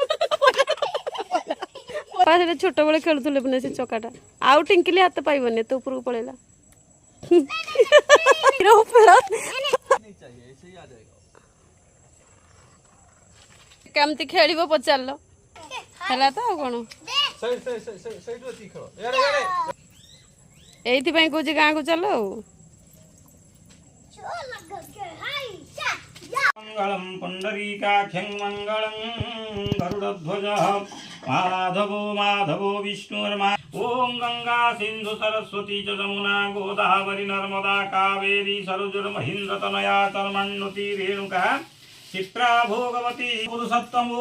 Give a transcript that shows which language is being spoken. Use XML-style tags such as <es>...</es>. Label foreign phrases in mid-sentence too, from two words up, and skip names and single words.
<or>ସେଟା ଛୋଟବେଳେ ଖେଳୁଥିଲେ ପୁଣି ସେ ଚକାଟା ଆଉ ଟିଙ୍କିଲି ହାତ ପାଇବନି ତ ଉପରକୁ ପଳେଇଲା କେମିତି ଖେଳିବ ପଚାରିଲ ହେଲା ତ ଆଉ କଣ ଏଇଥିପାଇଁ କହୁଛି ଗାଁକୁ ଚାଲ ଆଉ</or> <sa>मंगलम पुंडरीकाख्यं मंगलम गरुड़ध्वजः माधवो माधवो विष्णुर्मा ओम गंगा सिंधु सरस्वती च जमुना गोदावरी नर्मदा कावेरी सरोजर महेन्द्र तनया कर्मण्यति रेणुका चित्रा भोगवती पुरुषोत्तमो</sa>